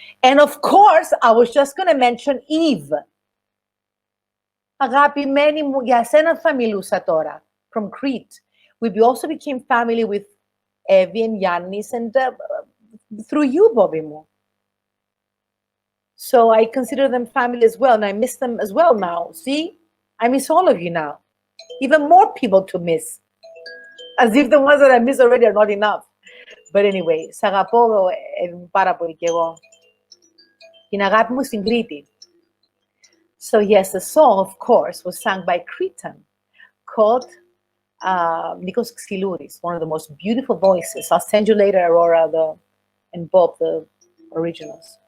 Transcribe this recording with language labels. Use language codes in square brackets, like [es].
[en] And of course, I was just going to mention Eve. [el] Αγαπημένη μου, για σένα θα μιλούσα τώρα, [en] from Crete. We also became family with Evie and Yannis, and through you, Bobby Mo. So I consider them family as well, and I miss them as well now. See, I miss all of you now. Even more people to miss. As if the ones that I miss already are not enough. But anyway, [el] σ' αγαπώ πάρα πολύ κι εγώ. Την αγάπη μου στην Κρήτη. [en] So yes, the song, of course, was sung by Cretan called Nikos Xylouris, one of the most beautiful voices. I'll send you later, Aurora, and Bob, the originals.